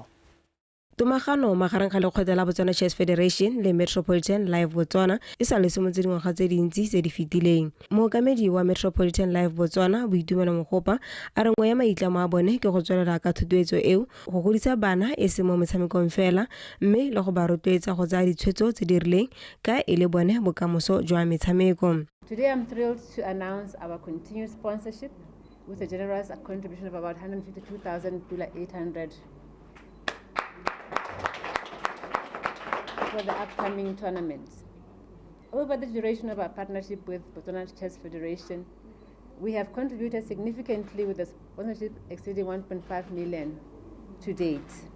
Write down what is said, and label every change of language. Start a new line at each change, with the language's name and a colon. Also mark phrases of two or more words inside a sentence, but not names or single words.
Tswana: Tomagano magareng ga lekgotla la Botswana Chess Federation le Metropolitan Life Botswana e sa le mo tse dingwaga tse dintsi tse di fetileng. Mookamedi wa Metropolitan Life Botswana Boitumelo Mogopa a re nngwe ya maitlamo a bone ke go tswelela ka thotloetso eo go godisa bana e se mo metshamekong fela mme le go ba rotloetsa go tsaya ditshwetso tse di rileng ka e le bone bokamoso jwa metshameko.
English: Today I'm thrilled to announce our continued sponsorship with a generous contribution of about 152,800 for the upcoming tournaments. Over the duration of our partnership with Botswana Chess Federation, we have contributed significantly with the sponsorship exceeding 1.5 million to date.